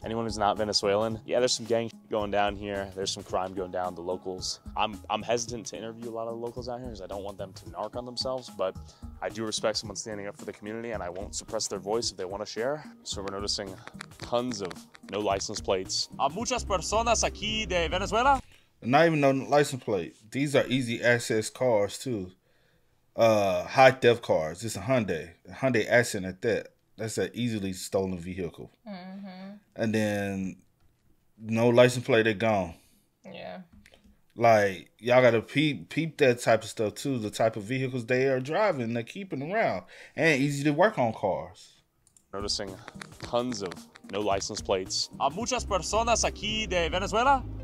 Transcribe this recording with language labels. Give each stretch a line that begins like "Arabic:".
English: Anyone who's not Venezuelan, yeah, there's some gang going down here. There's some crime going down. The locals, I'm hesitant to interview a lot of the locals out here because I don't want them to narc on themselves, but I do respect someone standing up for the community, and I won't suppress their voice if they want to share. So we're noticing tons of no license plates.
Spanish: Muchas personas aquí de Venezuela.
English: Not even no license plate. These are easy access cars too. High theft cars. It's a Hyundai Accent at that. That's an easily stolen vehicle. And then no license plate, they gone. Yeah. Like, y'all gotta peep that type of stuff too. The type of vehicles they are driving, they're keeping around, and easy to work on cars. Noticing tons of no license plates.
Spanish: Muchas personas aquí de Venezuela.